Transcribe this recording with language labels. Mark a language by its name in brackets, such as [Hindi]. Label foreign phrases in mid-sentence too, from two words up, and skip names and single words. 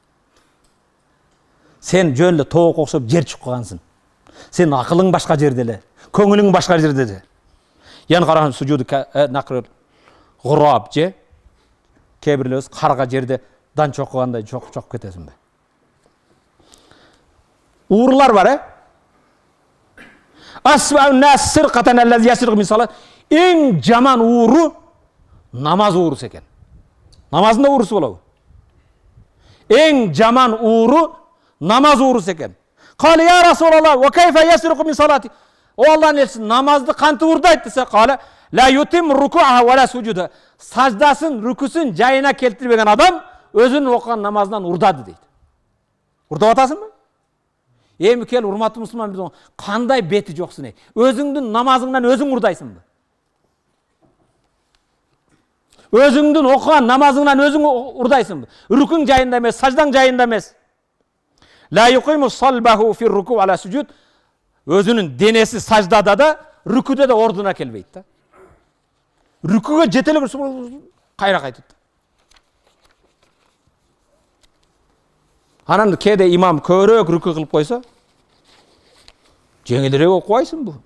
[Kyrgyz] Сен жөн эле тоок окшоп жер чуккансың. Сен акылың башка жерде эле, көңүлүң башка жерде эле. Ян караган [Arabic] سجوده نقر الغراب [Kyrgyz] же кээ бирлерибиз карга жерде дан чоккандай чокуп кетесиңби? Уурулар бар, [Arabic] أسوأ الناس سرقة الذي يسرق من صلاة. [Kyrgyz] Эң жаман ууру намаз уурусу экен. Намазында уурусу болобу? Эң жаман ууру намаз уурусу экен. [Arabic] قال يا رسول الله، وكيف يسرق من صلاته? [Kyrgyz] О Аллахтын элчиси, намазды кантип уурдайт десе, [Arabic] قال لا يتم ركوعها ولا سجودها. [Kyrgyz] Саждасын, рүкүсүн жайына келтирбеген адам өзүнүн окуган намазынан урдады дейт. Урдап атасыңбы? Эми кел, урматтуу мусулман, кандай бети жоксуң эй? Өзүңдүн намазыңдан өзүң урдайсыңбы? Өзүңдүн окуган намазыңдан өзүң урдайсыңбы? Рүкүң жайында эмес, саждаң жайында эмес. [Arabic] لا يقيم صلبه في ركوع على سجود. [Kyrgyz] Өзүнүн денеси саждада да, рүкүдө да ордуна келбейт да. Рүкүгө жете эле кайра кайтат. Анан кээде имам көбүрөөк рүкү кылып койсо, жеңилирээк окубайсың бу.